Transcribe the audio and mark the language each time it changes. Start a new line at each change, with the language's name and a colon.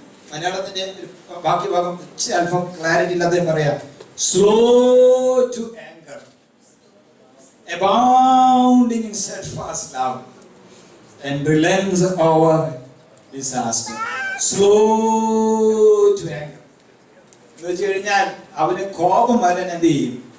Malayalam: മലയാളത്തിന്റെ ബാക്കി ഭാഗം അല്പം ക്ലാരിറ്റി ഇല്ലാതെ പറയാം.
English: Slow to anger, abounding in steadfast love, and relents over disaster. Slow to anger
Malayalam: എന്ന് വെച്ച് കഴിഞ്ഞാൽ അവന് കോപം വരാൻ എന്ത് ചെയ്യും?